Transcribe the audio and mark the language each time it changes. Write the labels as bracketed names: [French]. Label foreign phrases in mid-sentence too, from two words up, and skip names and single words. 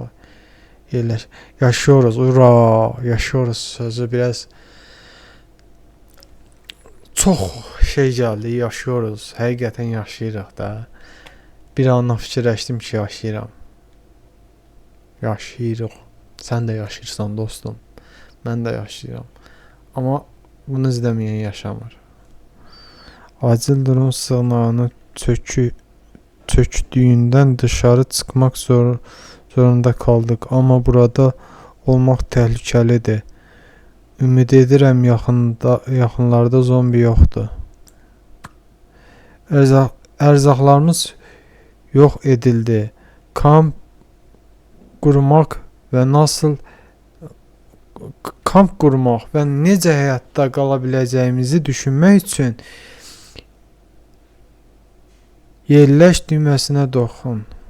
[Turkish] Yaşıyoruz, ura, yaşıyoruz sözü biraz [Azerbaijani] çox şey gəldi, yaşıyoruz, həqiqətən yaşayırıq da. Bir anla fikirləşdim ki, yaşayıram. Yaşayırıq. Sən də yaşayırsan dostum. Mən də yaşayıram. Amma bunu izləməyən yaşamır. [Turkish] Acil durum sığınağını çöktüyündən dışarı çıxmaq zorunda kaldık. [Azerbaijani] Amma burada olmaq təhlükəlidir. Ümid edirəm yaxınlarda zombi yoxdur. Ərzaqlarımız yox edildi. Kamp qurmaq və necə həyatda qala biləcəyimizi düşünmək üçün yerləş düyməsinə doxun.